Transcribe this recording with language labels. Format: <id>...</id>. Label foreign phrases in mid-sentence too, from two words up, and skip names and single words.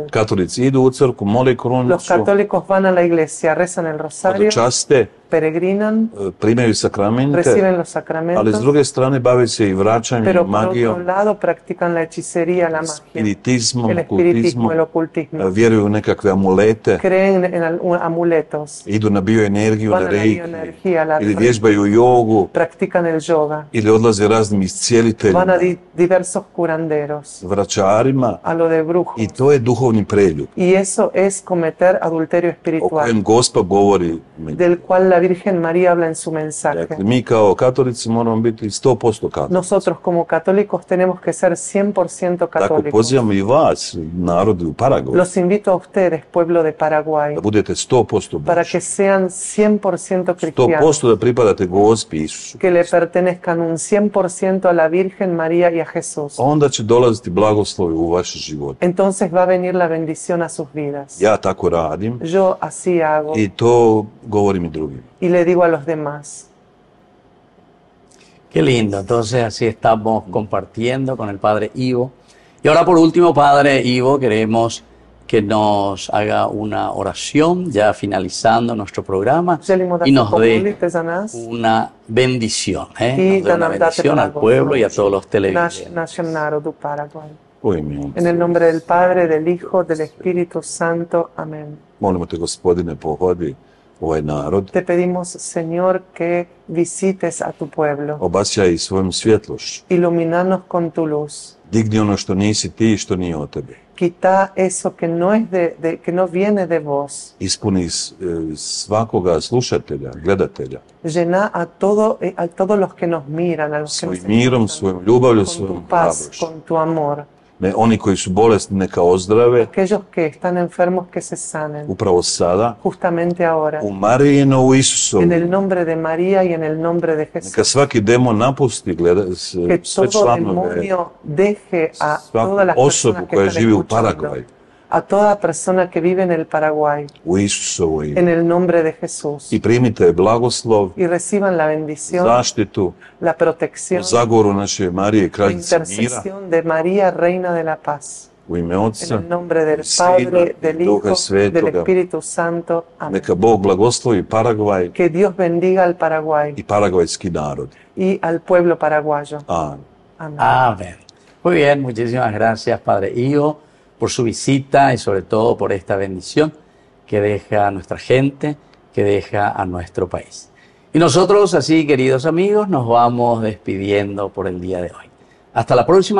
<hr>Katolici idu u crkvu, mole</hr> <es>Los</es> <hr>krunicu,</hr> <es>católicos van a la iglesia, rezan el rosario,</es> <hr>časte,</hr> <es>peregrinan,</es> <hr>primaju sakramente,</hr> <es>reciben los</es> <hr>ali s</hr> <es>sacramentos,</es> <hr>druge strane bave se i vraćanjem,</hr> <es>pero por otro</es> <hr>magijom,</hr> <es>lado practican la hechicería, la magia,</es> <hr>spiritizmom,</hr> <es>el espiritismo, el</es> <hr>okultizmom,</hr> <es>ocultismo.</es> <hr>vjeruju u nekakve amulete,</hr> <es>Creen en amuletos,</es> <hr>idu na bioenergiju,</hr> <es>van</es> <hr>na</hr> <es>a la</es> <hr>reiki,</hr> <es>bioenergía, a la</es> <hr>ili vježbaju jogu,</hr> <es>practican el yoga,</es> <hr>ili odlaze raznim</hr> <es>van a</es> <hr>iscijeliteljima,</hr> <es>diversos curanderos,</es> <hr>vračarima,</hr> <es>a lo de brujos.</es> <hr>i to je duhovni preljub</hr> <es>Y eso es cometer adulterio</es> <hr>o</hr> <es>espiritual,</es> <hr>kojem Gospa govori.</hr> <es>del cual la Virgen María habla en su mensaje.</es> <hr>Dakle, mi kao katolici moramo biti 100% katolici.</hr> <es>Nosotros como católicos tenemos que ser 100%</es> <hr>Tako</hr> <es>católicos.</es> <hr>pozivamo i vas, narodi u Paraguaju,</hr> <es>Los invito a ustedes, pueblo de Paraguay,</es> <hr>da budete 100%</hr> <es>para</es> <hr>Božji.</hr> <es>que sean 100% cristianos,</es> <hr>100% da pripadate Gospi Isusu.</hr> <es>que le pertenezcan un 100% a la Virgen María y a Jesús.</es> <hr>Onda će dolaziti blagoslovi u vaše živote.</hr> <es>Entonces va a venir la bendición a sus vidas.</es> <hr>Ja tako radim</hr> <es>Yo así hago</es> <hr>i to govorim i drugim.</hr> <es>y le digo a los demás. Qué lindo, entonces así estamos compartiendo con el Padre Ivo. Y ahora por último, Padre Ivo, queremos que nos haga una oración, ya finalizando nuestro programa,</es> <hr>Želimo da</hr> <es>y</es> <hr>se</hr> <es>nos dé</es> <hr>pomolite za nas</hr> <es>una bendición,</es> <hr>i</hr> <es>nos dé</es> <hr>da</hr> <es>una</es> <hr>nam date</hr> <es>bendición al pueblo y a todos los televidentes.</es> <hr>našem narodu Paraguay. U ime On.</hr> <es>En el nombre del Padre, del Hijo, del Espíritu Santo. Amén.</es> <hr>Molimo te, Gospodine, pohodi ovaj narod,</hr> <es>Te pedimos, Señor, que visites a tu pueblo.</es> <hr>obasjaj svojom svjetlošću.</hr> <es>Iluminanos con tu luz.</es> <hr>Digni ono što nisi ti i što nije od tebe.</hr> <es>Quita eso que no es que no viene de vos.</es> <hr>Ispuni svakoga slušatelja, gledatelja,</hr> <es>Llena a todos los que nos miran, a los que nos</es> <hr>svojim mirom,</hr> <es>escuchan,</es> <hr>svojom ljubavlju,</hr> <es>con</es> <hr>svojom</hr> <es>tu paz,</es> <hr>hrabrošću.</hr> <es>con tu amor.</es> <hr>Ne, oni koji su bolesni neka ozdrave</hr> <es>Aquellos que están enfermos que se sanen.</es> <hr>upravo sada,</hr> <es>Justamente ahora.</es> <hr>u Marijino, u Isusovu.</hr> <es>En el nombre de María y en el nombre de</es> <hr>Neka</hr> <es>Jesús.</es> <hr>svaki demon napusti</hr> <es>Que</es> <hr>sve</hr> <es>todo</es> <hr>članove,</hr> <es>demonio deje a</es> <hr>svaku</hr> <es>todas las</es> <hr>osobu</hr> <es>personas que</es> <hr>koja</hr> <es>están</es> <hr>živi u</hr> <es>escuchando,</es> <hr>Paragvaju,</hr> <es>a toda persona que vive en el Paraguay,</es> <hr>u Isusovo ime.</hr> <es>en el nombre de Jesús,</es> <hr>I primite blagoslov,</hr> <es>y reciban la bendición,</es> <hr>zaštitu,</hr> <es>la protección,</es> <hr>zagoru naše Marije,</hr> <es>la</es> <hr>kraljice mira,</hr> <es>intercesión de María, Reina de la Paz.</es> <hr>U ime</hr> <es>En</es> <hr>Otca,</hr> <es>el nombre del</es> <hr>Sina</hr> <es>Padre,</es> <hr>i</hr> <es>del</es> <hr>Duha</hr> <es>Hijo, del</es> <hr>Svetoga.</hr> <es>Espíritu Santo. Amén.</es> <hr>Neka Bog blagoslovi Paragvaj</hr> <es>Que Dios bendiga al Paraguay</es> <hr>i paragvajski narod.</hr> <es>y al pueblo paraguayo.</es> <hr>Amen.</hr> <es>Amén. Amén. Muy bien, muchísimas gracias, Padre Hijo, por su visita y sobre todo por esta bendición que deja a nuestra gente, que deja a nuestro país. Y nosotros, así, queridos amigos, nos vamos despidiendo por el día de hoy.</es>